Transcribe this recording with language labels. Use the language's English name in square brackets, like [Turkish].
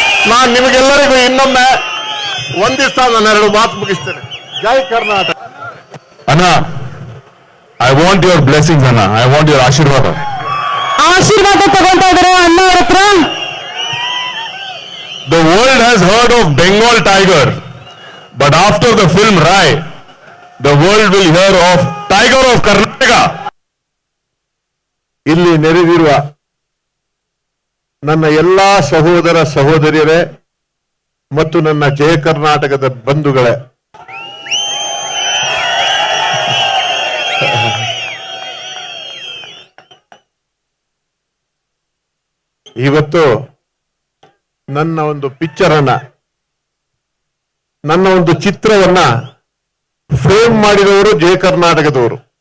[Kannada] ನಾನು ನಿಮಗೆಲ್ಲರಿಗೂ ಇನ್ನೊಮ್ಮೆ ಒಂದಿಸ್ತಾ ನಾನು 2 ಮಾತು ಮುಗಿಸ್ತೇನೆ. ಜೈ ಕರ್ನಾಟಕ. [English] ಅಣ್ಣ, I want your blessings ಅಣ್ಣ. I want your ಆಶೀರ್ವಾದ. [Kannada] ಆಶೀರ್ವಾದ ತಗೊಳ್ತಾ ಇದ್ದಾರೆ ಅಣ್ಣ ಅವ್ರ ಹತ್ರ. [English] The world has heard of Bengal tiger, but after the film Rai, the world will hear of Tiger of Karnataka. [Kannada] ಇಲ್ಲಿ ನೆರೆದಿರುವ ನನ್ನ ಎಲ್ಲಾ ಸಹೋದರ ಸಹೋದರಿಯರೇ ಮತ್ತು ನನ್ನ ಜಯ ಕರ್ನಾಟಕದ ಬಂಧುಗಳೇ, ಇವತ್ತು ನನ್ನ ಒಂದು ಪಿಕ್ಚರ್ ಅನ್ನ, ನನ್ನ ಒಂದು ಚಿತ್ರವನ್ನ ಫ್ರೇಮ್ ಮಾಡಿದವರು ಜಯ ಕರ್ನಾಟಕದವರು.